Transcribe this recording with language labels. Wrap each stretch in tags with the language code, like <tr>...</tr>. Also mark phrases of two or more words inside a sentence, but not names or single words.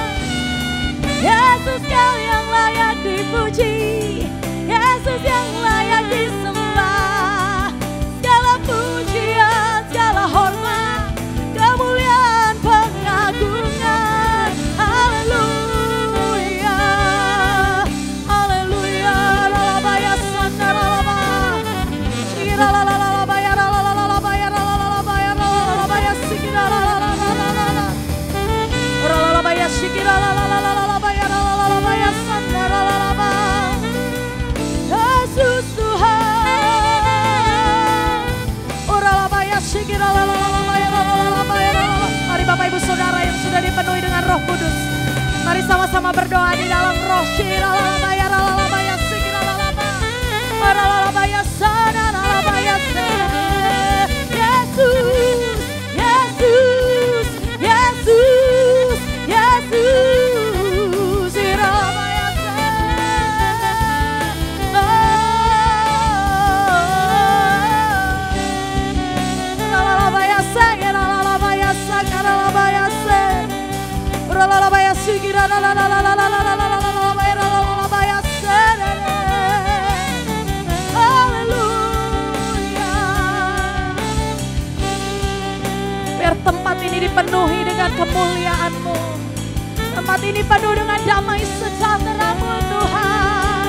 <id>Yesus Kau yang layak dipuji, Yesus yang layak disembah. Segala pujian, segala hormat, kemuliaan, pengagungan. Haleluya, haleluya. Lalabaya sandaralaba, shikiralalabaya, ralalabaya, ralalabaya, ralalabaya, sikiralalala, ralalabaya, shikiralalabaya, ralalabaya, sandaralaba. Yesus Tuhan. Oralabaya, shikiralalabaya, ralalabaya, ralalabaya. Mari Bapak Ibu Saudara yang sudah dipenuhi dengan Roh Kudus, mari sama-sama berdoa di dalam roh. Shiralalabaya, ralalabaya, sikiralalaba, ralalabaya, sanaralabaya, Yesus, Yesus, Yesus, Yesus, iralabaya, ralalabaya, ralalabaya, sakaralabaya, ralalabaya, sikiralalalalalalalalalalalabaya, ralalabaya, haleluya. Biar tempat ini dipenuhi dengan kemuliaan-Mu. Tempat ini penuh dengan damai sejahtera-Mu Tuhan.</id>